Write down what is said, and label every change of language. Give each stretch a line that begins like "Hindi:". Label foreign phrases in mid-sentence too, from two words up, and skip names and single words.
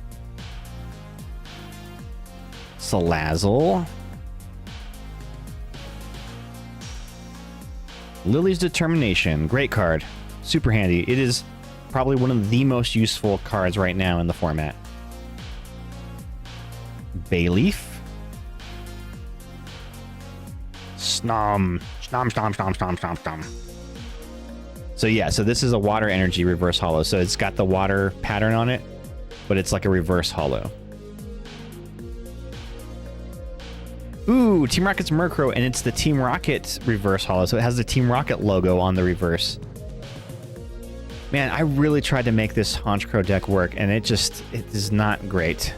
English: Salazzle. Lily's Determination. Great card. Super handy. It is probably one of the most useful cards right now in the format. Bayleaf. Snom. Snom, stom, stom, stom, stom, stom. So yeah, so this is a water energy reverse hollow. So it's got the water pattern on it, but it's like a reverse hollow. Ooh, Team Rocket's Murkrow, and it's the Team Rocket reverse hollow. So it has the Team Rocket logo on the reverse. Man, I really tried to make this Honchkrow deck work, and it is not great.